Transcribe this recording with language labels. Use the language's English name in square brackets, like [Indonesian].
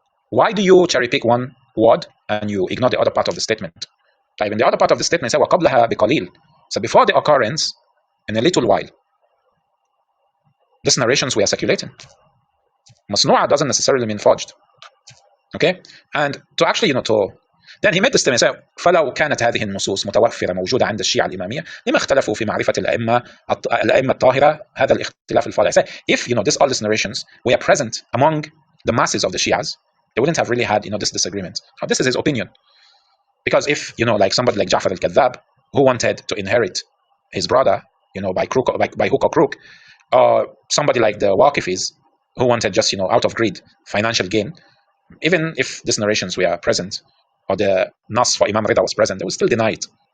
[English] Why do you cherry pick one word and you ignore the other part of the statement? Like in the other part of the statement, say [Arabic] وَقَبْلَهَا بِقَلِيلٍ. [English] So before the occurrence, in a little while, these narrations were circulating. Masnu'a doesn't necessarily mean forged. Okay, and to actually then he made the statement, say [Arabic] فلو كانت هذه النصوص متوفرة موجودة عند الشيعة الإمامية لما اختلفوا في معرفة الأئمة الطاهرة هذا الاختلاف الفاضح. [English] Say if all these narrations were present among the masses of the Shias, they wouldn't have really had this disagreement. Now, this is his opinion, because if like somebody like Ja'far al-Kadhab, who wanted to inherit his brother by hook or crook, or somebody like the Waqifis, who wanted just out of greed, financial gain, even if these narrations were present, or the Nas for Imam Rida was present, they would still deny it.